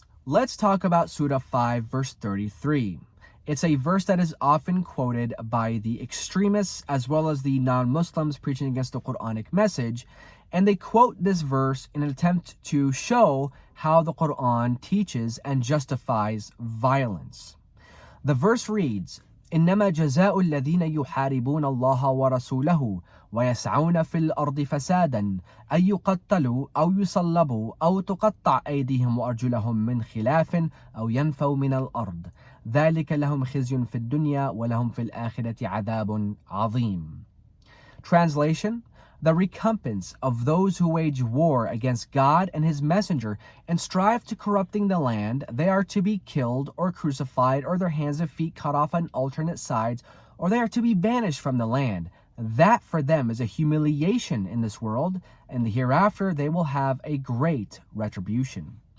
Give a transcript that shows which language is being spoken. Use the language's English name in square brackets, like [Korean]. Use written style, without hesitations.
[English] Let's talk about Surah 5, verse 33. It's a verse that is often quoted by the extremists as well as the non-Muslims preaching against the Quranic message, and they quote this verse in an attempt to show how the Quran teaches and justifies violence. The verse reads, [Arabic] إنما جزاء الذين يحاربون الله ورسوله ويسعون في الأرض فسادا أن يقتلوا أو يصلبوا أو تقطع أيديهم وأرجلهم من خلاف أو ينفوا من الأرض ذلك لهم خزي في الدنيا ولهم في الآخرة عذاب عظيم. [English] Translation: the recompense of those who wage war against God and His Messenger and strive to corrupting the land, they are to be killed or crucified or their hands and feet cut off on alternate sides, or they are to be banished from the land. That for them is a humiliation in this world, and the hereafter they will have a great retribution.